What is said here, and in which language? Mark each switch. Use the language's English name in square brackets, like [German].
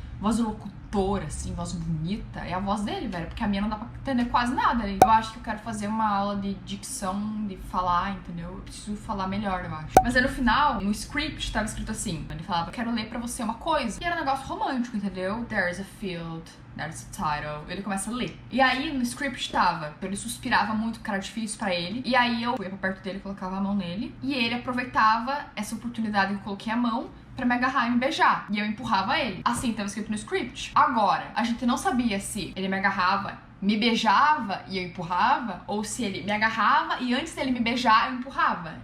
[Portuguese] Voz do locutor, assim, voz bonita. É a voz dele, velho, porque a minha não dá pra entender quase nada. Eu acho que eu quero fazer uma aula de dicção, de falar, entendeu? Eu preciso falar melhor, eu acho. Mas aí no final, no script, tava escrito assim. Ele falava, quero ler pra você uma coisa. E era um negócio romântico, entendeu? [English] There's a field, there's a title. [Portuguese] Ele começa a ler. E aí no script tava, ele suspirava muito, que era difícil pra ele. E aí eu ia pra perto dele, colocava a mão nele. E ele aproveitava essa oportunidade que eu coloquei a mão pra me agarrar e me beijar. E eu empurrava ele. Assim, tava escrito no script. Agora, a gente não sabia se ele me agarrava, me beijava e eu empurrava, ou se ele me agarrava e antes dele me beijar, eu empurrava.